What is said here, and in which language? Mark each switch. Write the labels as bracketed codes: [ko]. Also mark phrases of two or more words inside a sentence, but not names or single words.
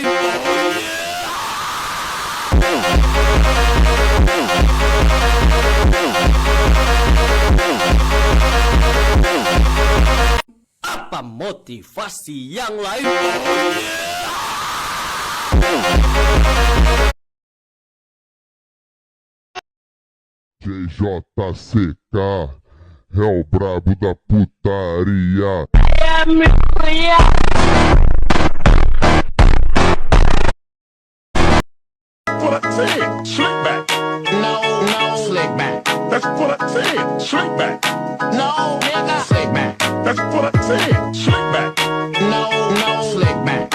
[en] Oh yeah. [id] Apa motivasi yang lain? [en] Oh yeah. [pt] JJCK é o brabo da putaria. É minha mulher. [en] What I said, slick back. No, slick back. That's what I said, slick back. No, nigga, slick back. That's what I said, slick back. No, slick back.